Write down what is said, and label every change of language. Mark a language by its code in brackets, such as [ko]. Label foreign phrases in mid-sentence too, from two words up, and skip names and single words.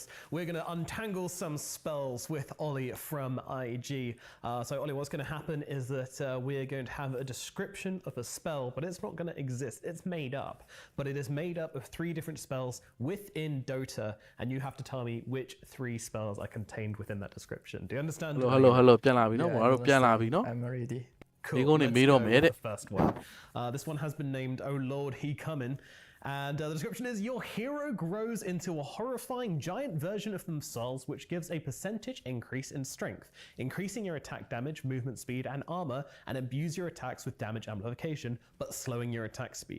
[en] We're going to untangle some spells with Ollie from IG. So Ollie, what's going to happen is that we're going to have a description of a spell, but it's not going to exist. It's made up, but it is made up of 3 different spells within Dota, and you have to tell me which 3 spells are contained within that description. Do you understand? Hello. [my] ပြန်လာပြီနော်ဘာလို့ပြန်လာပြီနော် [en] I'm ready. Cool. Let's Let's go with the first one. This one has been named Oh Lord, He Comin'. And the description is, your hero grows into a horrifying giant version of themselves, which gives a percentage increase in strength, increasing your attack damage, movement speed, and armor, and imbues your attacks with damage amplification, but slowing your attack speed.